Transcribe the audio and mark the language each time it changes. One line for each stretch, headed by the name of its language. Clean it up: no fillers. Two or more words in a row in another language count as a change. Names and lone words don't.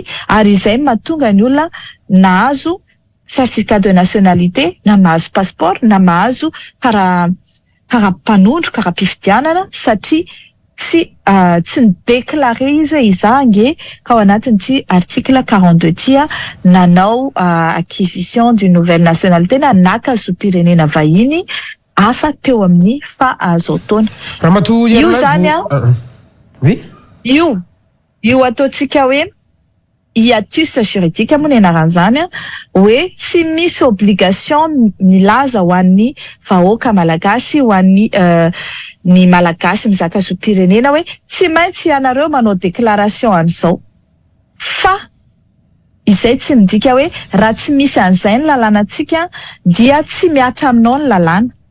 Malagasy: ary izay mahatonga ny olona nahazo
French: certificat de nationalité
Malagasy: na mahazo passeport na mahazo karaha mpanondro karaha mpifidianana satria tsy nidéclaré izy hoe iza ange ka ao anatin'ity article 42 ty a nanao
French: acquisition d'une nouvelle nationalité
Malagasy: na nakazo-pirenena vahiny afa teo amin'ny azo taona. Io zany a io ataotsika hoe
French: hiatus juridique
Malagasy: moa ny anaran'izany a hoe tsy misy obligation milaza ho an'ny vahoaka malagasy ho an'ny ny malagasy mizaka zo-pirenena hoe tsy maintsy ianareo manao déclaration an'izao fa izay tsy midika hoe raha tsy misy an'izay ny lalànantsika dia tsy miatra aminao ny lalàna.